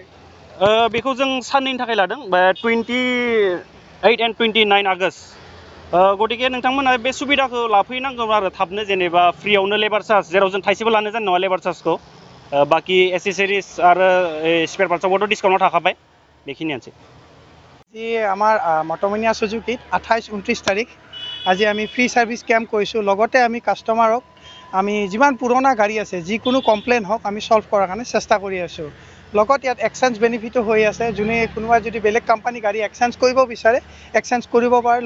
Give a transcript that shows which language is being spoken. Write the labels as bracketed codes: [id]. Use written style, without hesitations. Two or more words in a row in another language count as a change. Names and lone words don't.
[brx] बेखौ जों साननैनि थाखाय लादों 28 and 29 आगष्ट। गतिके नोंथांमोना बे सुबिदाखौ लाफैनांगौ आरो थाबनो जेनेबा फ्रियावनो [en] labour charge [brx] जेराव जों थाइसेबो लानो जानाय नङा [en] labour chargeखौ। [brx] बाखि एसेसरिज आरो [en] spare partsआवबोथ' [brx] डिसकाउन्टआव थाखाबाय। बेखिनियानोसै। [as] আজি আমাৰ মট'মেনিয়া সুজুকিত 28-29 তাৰিখ আজি আমি [en] free service camp [as] কৰিছোঁ। লগতে আমি কাষ্টমাৰক আমি যিমান পুৰণা গাড়ী আছে যিকোনো কমপ্লেইন হওক আমি ছল্ভ কৰাৰ কাৰণে চেষ্টা কৰি আছোঁ। লগত ইয়াত [en] exchange benefitো [as] হৈ আছে। যোনে কোনোবাই যদি বেলেগ কোম্পানী গাড়ী এক্সচেঞ্জ কৰিব বিচাৰে এক্সচেঞ্জ কৰিব পাৰে।